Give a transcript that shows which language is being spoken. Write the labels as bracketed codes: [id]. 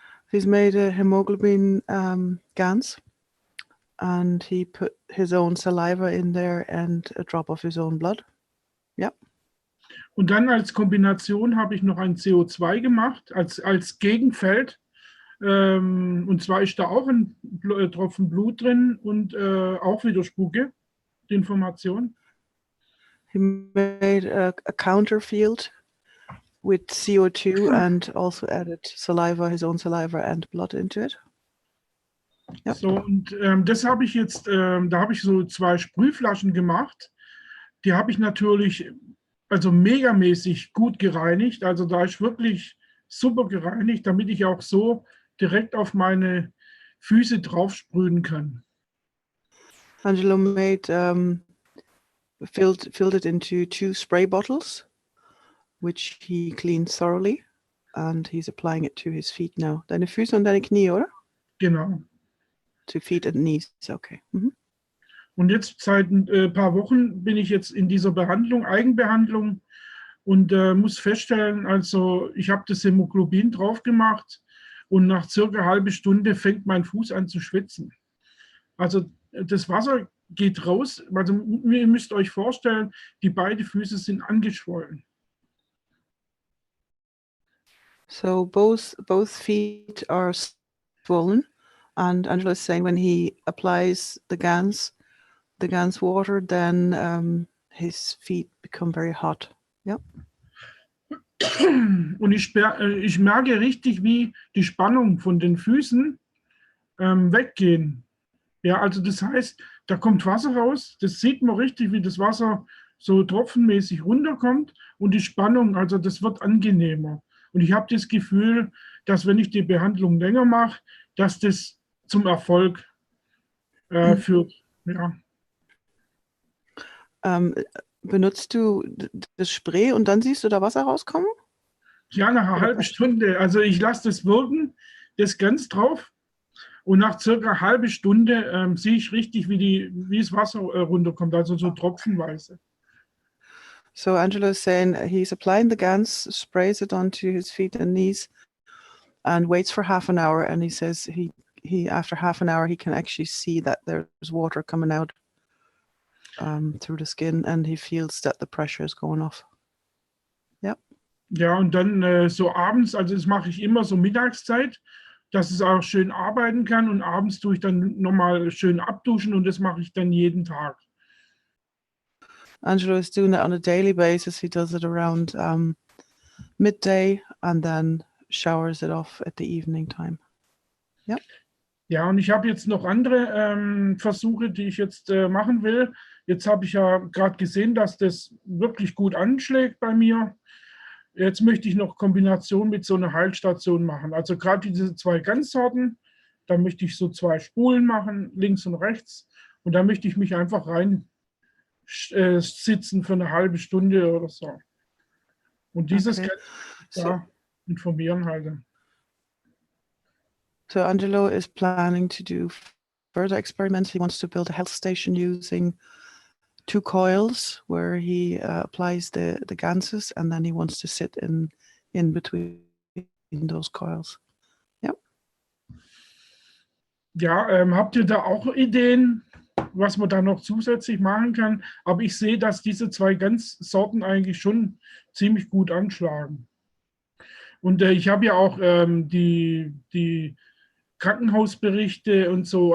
[en] He's made a hemoglobin Gans. And he put his own saliva in there and a drop of his own blood. [de] Ja. Und dann als Kombination habe ich noch ein CO2 gemacht, als Gegenfeld. Und zwar ist da auch ein Tropfen Blut drin und auch wieder Spucke, die Information. [en] He made a counter field with CO2 and also added saliva, his own saliva and blood into it. [de] Ja. So, und das habe ich jetzt, da habe ich so 2 Sprühflaschen gemacht. Die habe ich natürlich also megamäßig gut gereinigt. Also da ist wirklich super gereinigt, damit ich auch so direkt auf meine Füße drauf sprühen kann. [en] Angelo made filled it into 2 spray bottles, which he cleaned thoroughly, and he's applying it to his feet now. [de] Deine Füße und deine Knie, oder? Genau. [en] To feet and knees, okay. Mhm. [de] Und jetzt seit ein paar Wochen bin ich jetzt in dieser Behandlung, Eigenbehandlung, und muss feststellen, also ich habe das Hämoglobin drauf gemacht und nach circa eine halbe Stunde fängt mein Fuß an zu schwitzen. Also das Wasser geht raus, also ihr müsst euch vorstellen, die beiden Füße sind angeschwollen. [en] So both feet are swollen, and Angelo is saying when he applies the GANS water, then his feet become very hot. [de] Ja. Und ich merke richtig, wie die Spannung von den Füßen weggehen. Ja, also das heißt, da kommt Wasser raus, das sieht man richtig, wie das Wasser so tropfenmäßig runterkommt und die Spannung, also das wird angenehmer. Und ich habe das Gefühl, dass wenn ich die Behandlung länger mache, dass das zum Erfolg führt. Ja. Benutzt du das Spray und dann siehst du da Wasser rauskommen? Ja, nach einer halben Stunde. Also ich lasse das wirken, das ganz drauf. Und nach circa einer halben Stunde sehe ich richtig, wie das Wasser runterkommt, also so tropfenweise. [en] So Angelo is saying he's applying the GANS, sprays it onto his feet and knees, and waits for half an hour. And he says he after half an hour he can actually see that there's water coming out through the skin, and he feels that the pressure is going off. [de] Ja. Ja, und dann so abends, also das mache ich immer so Mittagszeit, dass es auch schön arbeiten kann, und abends tue ich dann nochmal schön abduschen, und das mache ich dann jeden Tag. [en] Angelo is doing that on a daily basis. He does it around midday and then showers it off at the evening time. [de] Ja. Ja, und ich habe jetzt noch andere Versuche, die ich jetzt machen will. Jetzt habe ich ja gerade gesehen, dass das wirklich gut anschlägt bei mir. Jetzt möchte ich noch Kombination mit so einer Heilstation machen. Also gerade diese 2 Ganzsorten, da möchte ich so 2 Spulen machen, links und rechts. Und da möchte ich mich einfach rein sitzen für eine halbe Stunde oder so. Und dieses kann ich informieren halt. [en] So Angelo is planning to do further experiments. He wants to build a health station using 2 coils where he applies the ganses, and then he wants to sit in between those coils. [de] Ja. Ja, habt ihr da auch Ideen, was man da noch zusätzlich machen kann? Aber ich sehe, dass diese 2 Ganzsorten eigentlich schon ziemlich gut anschlagen. Und ich habe ja auch die Krankenhausberichte und so.